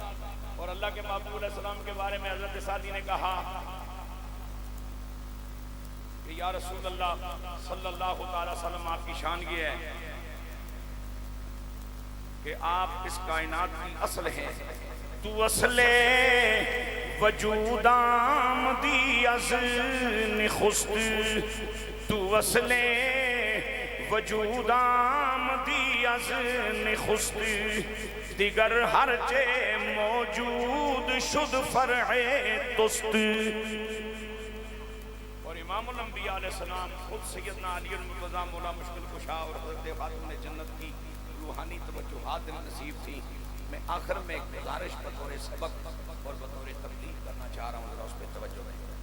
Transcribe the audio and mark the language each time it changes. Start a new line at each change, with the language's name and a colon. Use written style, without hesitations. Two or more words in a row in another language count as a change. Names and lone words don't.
Urdu: اور اللہ کے محبوب
Arabic: علیہ السلام
Urdu: کے بارے میں حضرت سعدی نے کہا کہ
Arabic: یا رسول اللہ صلی اللہ علیہ وسلم،
Urdu: آپ کی شان یہ ہے کہ آپ اس کائنات کی اصل ہیں،
Persian: تو اصل وجود آمدی از نخست، تو اصل وجود آمدی از نخست، دیگر ہر چے موجود شد فرع تست۔
Urdu: اور امام الانبیاء
Arabic: علیہ السلام
Urdu: خود سیدنا علی المرتضیٰ مولا مشکل کشا اور حضرت خاتون جنت کی روحانی توجہات نصیب تھی۔ میں آخر میں ایک گزارش بطور سبق اور بطور تبلیغ کرنا چاہ رہا ہوں، ذرا اس پہ توجہ دیں۔